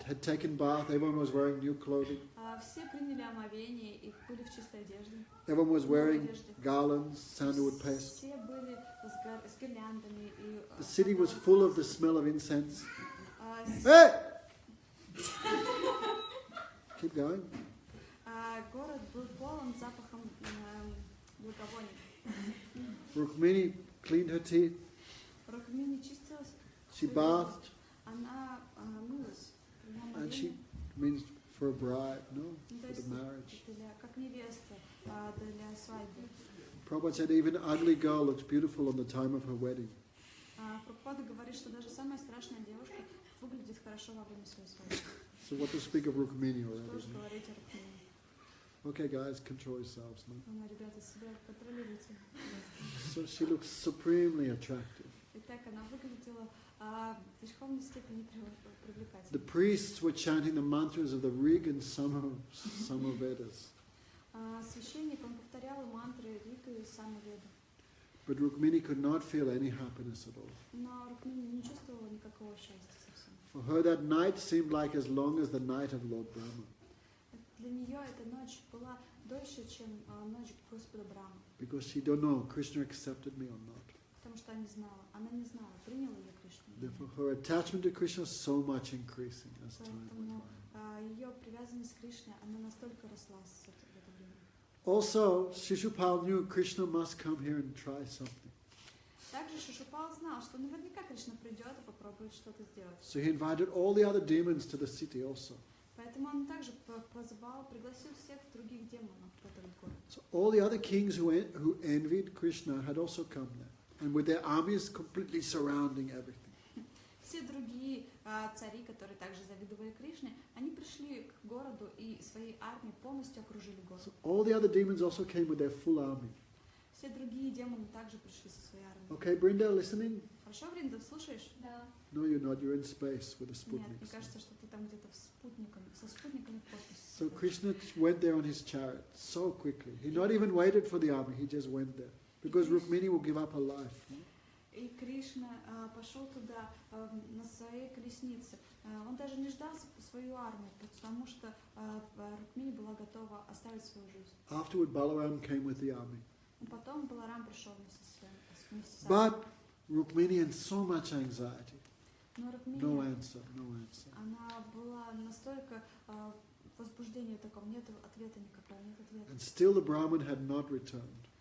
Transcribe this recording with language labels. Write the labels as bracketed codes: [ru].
[en] had taken bath, everyone was wearing new clothing. [ru] Все приняли омовение и были в чистой одежде. [en] Everyone was wearing garlands, sandalwood paste. [ru] Все были с гирляндами. [en] The city was full of the smell of incense. С- Hey! Keep going. [ru] Город был полон запахом благовоний. [en] Rukmini cleaned her teeth. [ru] Рукмини чистилась. [en] She bathed, [ru] Она мылась. приняла [en] and she [ru] омовение. [en] means for a bride, no, [ru] Ну, то [en] for the [ru] есть [en] marriage. [ru] как невеста для свадьбы. [en] Prabhupada said even an ugly girl looks beautiful on the time of her wedding. [ru] Прабхупада говорит, что даже самая страшная девушка выглядит хорошо во время своей свадьбы. [en] So what to speak of Rukmini [ru] Что [en] already? [ru] же говорить о Рукмини? [en] Okay, guys, control yourselves. No? [ru] Ребята, себя контролируйте. [en] So she looks supremely attractive. [ru] Итак, она выглядела в верховной степени [en] The [ru] привлекательной. [en] priests were chanting the mantras of the Rig and Sama Vedas. [ru] Священник, он повторял мантры Рика и Самаведа. [en] But Rukmini could not feel any happiness at all. [ru] Но Рукмини не чувствовала никакого счастья совсем. [en] For her that night seemed like as long as the night of Lord Brahma. [ru] Для нее эта ночь была дольше, чем ночь Господа Брахмы. [en] Because she don't know, Krishna accepted me or not. [ru] Потому что она не знала, принял ее Кришна. [en] Therefore her attachment to Krishna is so much increasing as time went [ru] Поэтому [en] by. [ru] ее привязанность к Кришне, она настолько росла в это время. [en] Also, Shishupal knew Krishna must come here and try something. [ru] Также Шишупал знал, что наверняка Кришна придет и попробует что-то сделать. [en] So he invited all the other demons to the city also. [ru] Поэтому он также пригласил всех других демонов в этот город. [en] So all the other kings who envied Krishna had also come there, and with their armies completely surrounding everything. [ru] Все другие цари, которые также завидовали Кришне, они пришли к городу и своей армией полностью окружили город. [en] So all the other demons also came with their full army. [ru] Все другие демоны также пришли со своей армией. [en] Okay, Brinda, listening? [ru] Хорошо, Бринда, слушаешь? Да. [en] No, you're not. You're in space with the [ru] Нет, мне [en] Sputniks. [ru] кажется, что ты там где-то со спутниками в космосе. [en] So Krishna went there on his chariot so quickly. He not even waited for the army. He just went there because Rukmini will give up her life. [ru] И Кришна пошел туда на своей колеснице. Он даже не ждал свою армию, потому что Рукмини была готова оставить свою жизнь. [en] Afterward, Balaram came with the army. [ru] Потом Баларам пришел вместе с [en] But Rukmini had so much anxiety. [ru] Но Рукмини, [en] No answer, no answer. [ru] она была настолько возбуждение таком, нет ответа никакого, нет ответа. [en] And still the Brahmin had not returned.